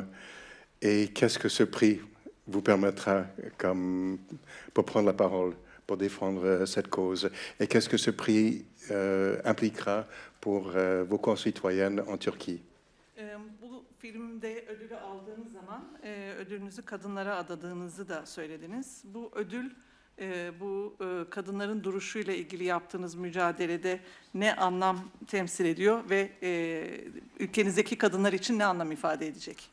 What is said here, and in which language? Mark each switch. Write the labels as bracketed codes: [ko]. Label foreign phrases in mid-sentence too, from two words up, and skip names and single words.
[fr] Et qu'est-ce que ce prix vous permettra pour prendre la parole, pour défendre cette cause? Et qu'est-ce que ce prix impliquera pour vos concitoyennes en Turquie? [tr] Bu filmde ödülü aldığınız zaman ödülünüzü kadınlara adadığınızı da söylediniz. Bu ödül bu kadınların duruşuyla ilgili yaptığınız mücadelede ne anlam temsil ediyor ve ülkenizdeki kadınlar için ne anlam ifade edecek?